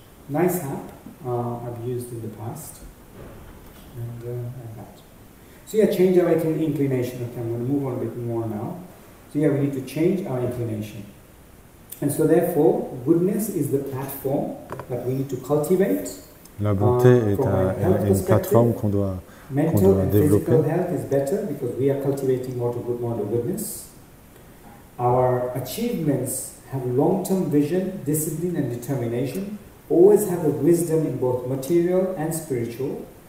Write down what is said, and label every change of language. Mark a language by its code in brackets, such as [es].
[en] Nice app. I've used in the past. And like that. So yeah, change our inclination. Okay, I'm going to move on a bit more now. So yeah, we need to change our inclination. And so therefore, goodness is the platform that we need to cultivate. [fr] La bonté est une plateforme qu'on doit développer. [en] Mental and physical health is better because we are cultivating more to goodness. Our achievements have long-term vision, discipline and determination. Always have a wisdom in both material and spiritual.